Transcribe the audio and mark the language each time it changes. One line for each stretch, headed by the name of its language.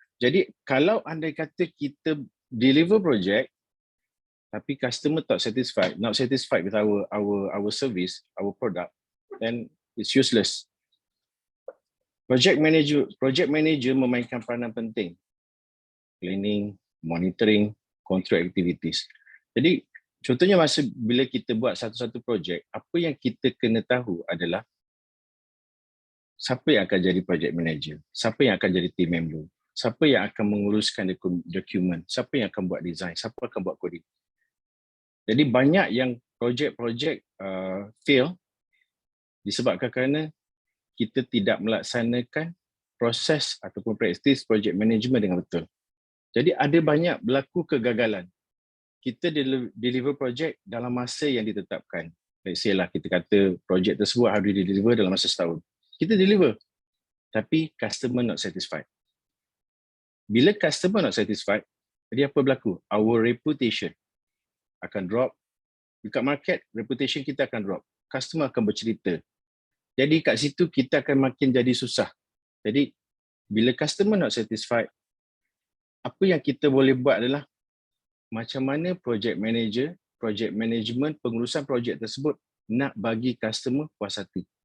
Malay: Jadi kalau andai kata kita deliver project tapi
English: customer not satisfied with our service, our product, then it's useless.
Malay: Project manager memainkan peranan penting.
English: Planning, monitoring, control activities.
Malay: Jadi contohnya masa bila kita buat satu-satu projek, apa yang kita kena tahu adalah siapa yang akan jadi project manager, siapa yang akan jadi team member, siapa yang akan menguruskan dokumen, siapa yang akan buat design, siapa akan buat coding. Jadi banyak yang projek-projek fail disebabkan kerana kita tidak melaksanakan proses ataupun praktis project management dengan betul. Jadi ada banyak berlaku kegagalan. Kita deliver project dalam masa yang ditetapkan.
English: Let's say
Malay: lah kita kata project tersebut harus deliver dalam masa setahun. Kita deliver. Tapi
English: customer not satisfied. Bila customer not satisfied,
Malay: jadi apa berlaku?
English: Our reputation akan drop.
Malay: Dekat market, reputation kita akan drop. Customer akan bercerita. Jadi kat situ kita akan makin jadi susah. Jadi bila
English: customer not satisfied,
Malay: apa yang kita boleh buat adalah macam mana project management, pengurusan projek tersebut nak bagi customer puas hati.